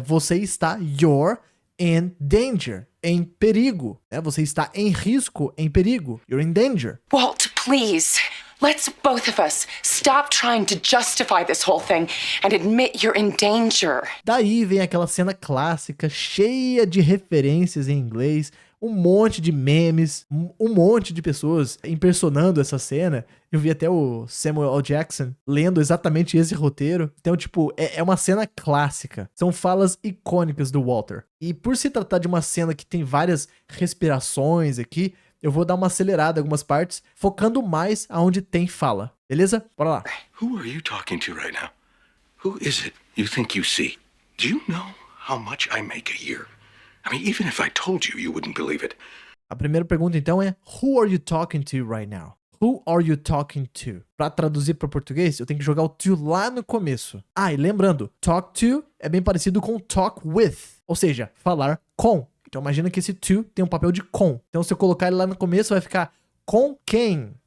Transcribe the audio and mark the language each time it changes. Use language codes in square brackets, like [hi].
[pt] Você está, [en] you're in danger. [pt] Em perigo. Né? Você está em risco, em perigo. [en] You're in danger. Walt, please. Let's both of us stop trying to justify this whole thing and admit you're in danger. [pt] Daí vem aquela cena clássica, cheia de referências em inglês, um monte de memes, um monte de pessoas impersonando essa cena. Eu vi até o Samuel L. Jackson lendo exatamente esse roteiro. Então, tipo, é uma cena clássica. São falas icônicas do Walter. E por se tratar de uma cena que tem várias respirações aqui, eu vou dar uma acelerada em algumas partes, focando mais aonde tem fala. Beleza? Bora lá. [en] Who are you talking to right now? Who is it you think you see? Do you know how much I make a year? I mean, even if I told you, you wouldn't believe it. [pt] A primeira pergunta, então, é [en] Who are you talking to right now? Who are you talking to? [pt] Pra traduzir para português, eu tenho que jogar o to lá no começo. Ah, e lembrando, talk to é bem parecido com talk with, ou seja, falar com. Então imagina que esse to tem um papel de com. Então se eu colocar ele lá no começo, vai ficar com quem?